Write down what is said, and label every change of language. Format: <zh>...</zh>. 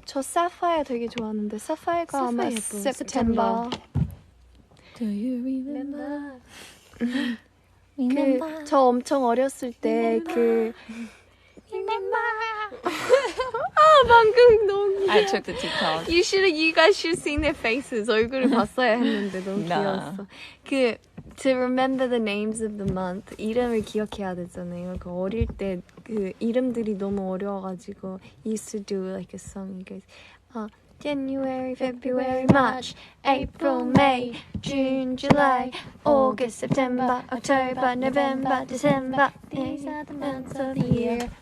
<ko>저 사파이어 되게 좋아하는데 사파이어가 아마 사파이어 예뻐.</ko> <en>September. Do you remember?</en> <ko>저 엄청 어렸을 때 방금 너무</ko> <en>I took the TikTok. You guys should seen their faces.</en> <ko>얼굴을 봤어야 했는데 너무 나. 귀여웠어.</ko> <en>to remember the names of the month</en> <ko>이름을 기억해야 되잖아요. 그 어릴 때 그 이름들이 너무 어려워가지고</ko> <en>used to do like a song. You guys, January, February, March, April, May, June, July, August, September, October, November, December. These are the months of the year.</en>